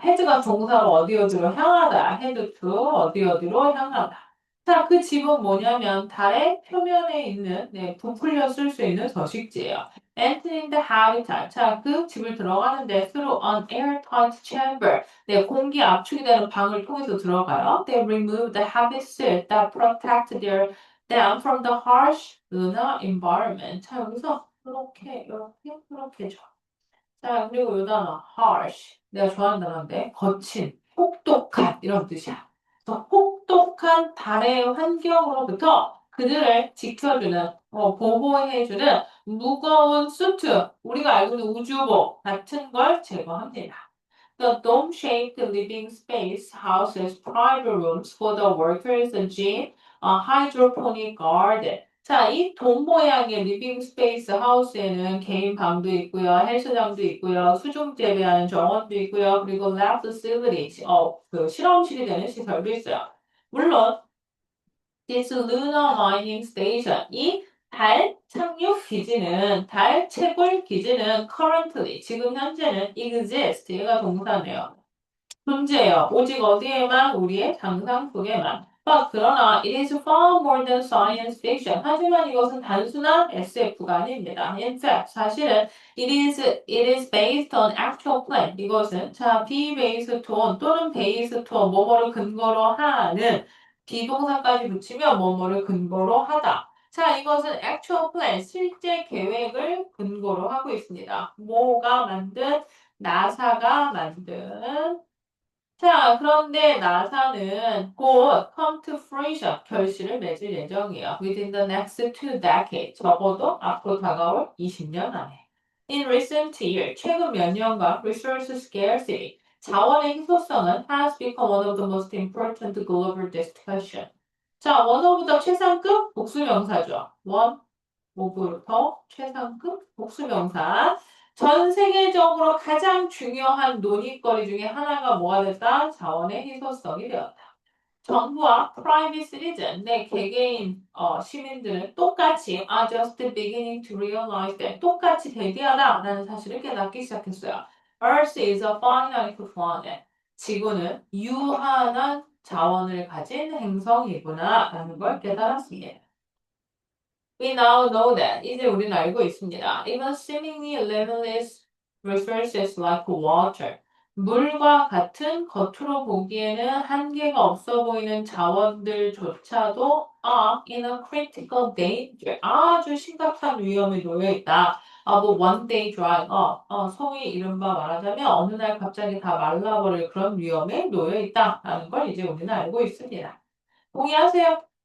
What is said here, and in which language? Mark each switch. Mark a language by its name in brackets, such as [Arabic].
[Korean] head가 동사로 어디로 향하다. [English] head to [Korean] 어디로 향하다. 자, 그 집은 뭐냐면 달의 표면에 있는 부풀려 쓸 수 있는 서식지예요. [English] Entering the habitat. [Korean] 자, 그 집을 들어가는데 [English] through an airtight chamber. [Korean] 네, 공기 압축이 되는 방을 통해서 들어가요. [English] They remove the habits that protect them from the harsh lunar environment. [Korean] 자, 여기서 이렇게 줘. 자, 그리고 요 단어 harsh. 내가 좋아하는 단어인데 거친, 혹독한 이런 뜻이야. 그래서 혹독한 달의 환경으로부터 그들을 지켜주는, 보호해주는 무거운 수트, 우리가 알고 있는 우주복 같은 걸 제거합니다. [English] The dome-shaped living space houses private rooms for the workers, a gym, a hydroponic garden. [Korean] 자, 이 돔 모양의 리빙 스페이스 하우스에는 개인 방도 있고요, 헬스장도 있고요, 수중 재배하는 정원도 있고요, 그리고 [English] lab facility, [Korean] 그 실험실이 되는 시설도 있어요. 물론, [English] this lunar mining station, [Korean] 이 달 착륙 기지는, 달 채굴 기지는 currently, 지금 현재는 exist, 얘가 동사네요. 존재해요. 오직 어디에만? 우리의 상상 속에만. [English] 그러나 it is far more than science fiction. 하지만 이것은 단순한 SF가 아닙니다. In fact, 사실은 it is based on actual plan. [Korean] 이것은 be based on 또는 based on 뭐뭐를 근거로 하는 비동사까지 붙이면 뭐뭐를 근거로 하다. 이것은 actual plan, 실제 계획을 근거로 하고 있습니다. 뭐가 만든? 나사가 만든 그런데 나사는 곧 [English] come to fruition, [Korean] 결실을 맺을 예정이에요. [English] Within the next 2 decades, [Korean] 적어도 앞으로 다가올 20년 안에. [English] In recent years, [Korean] 최근 몇 년간 [English] resource scarcity, [Korean] 자원의 희소성은 [English] has become one of the most important global discussion. one of the [Korean] 최상급 복수명사죠. [English] one of the [Korean] 최상급 복수명사. 전 세계적으로 가장 중요한 논의거리 중에 하나가 뭐가 됐다? 자원의 희소성이 되었다. 정부와 [English] private citizen, [Korean] 내 개개인 시민들은 똑같이 [English] are just beginning to realize that [Korean] 똑같이 대비하다라는 사실을 깨닫기 시작했어요. [English] Earth is a finite planet. [Korean] 지구는 유한한 자원을 가진 행성이구나라는 걸 깨달았습니다. [English] We now know that. [Korean] 이제 우리는 알고 있습니다. [English] Even seemingly limitless resources like water. [Korean] 물과 같은 겉으로 보기에는 한계가 없어 보이는 자원들조차도 [English] are in a critical danger. [Korean] 아주 심각한 위험에 놓여 있다. [English] 뭐 one day dry up. [Korean] 소위 이른바 말하자면 어느 날 갑자기 다 말라버릴 그런 위험에 놓여 있다라는 걸 이제 우리는 알고 있습니다. 동의하세요?